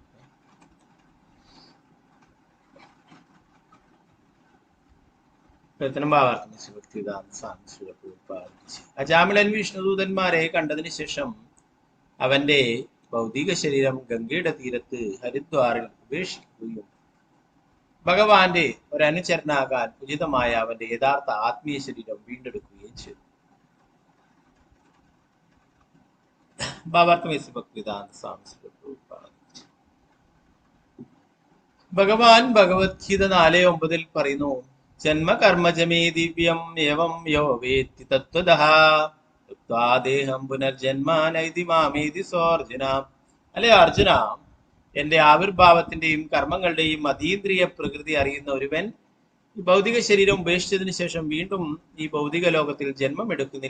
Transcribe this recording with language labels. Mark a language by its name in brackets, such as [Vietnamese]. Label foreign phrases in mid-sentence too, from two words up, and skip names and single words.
[Malayalam] അജാമിളൻ വിഷ്ണുദൂതന്മാരെ കണ്ടതിന് ശേഷം അവന്റെ ഭൗതിക ശരീരം ഗംഗയുടെ തീരത്ത് ഹരിദ്വാറിൽ ഉപേക്ഷിക്കുകയും ഭഗവാന്റെ ഒരനുചരനാകാൻ ഉചിതമായ അവന്റെ യഥാർത്ഥ ആത്മീയ ശരീരം വീണ്ടെടുക്കുകയും ചെയ്തു. ഭഗവാൻ ഭഗവത്ഗീത 4:9 പറയുന്നു, [Sanskrit] ജന്മകർമ്മജമേ ദിവ്യം ഏവം യോ വേത്തി തത്വതഃ ദേഹം പുനർജന്മാനൈതി മാമേതി സോർജുന. [Malayalam] അല്ലെ അർജുന, എന്റെ ആവിർഭാവത്തിന്റെയും കർമ്മങ്ങളുടെയും അതീന്ദ്രിയ പ്രകൃതി അറിയുന്ന ഒരുവൻ ഈ ഭൗതിക ശരീരം ഉപേക്ഷിച്ചതിന് ശേഷം വീണ്ടും ഈ ഭൗതിക ലോകത്തിൽ ജന്മം എടുക്കുന്നില്ല.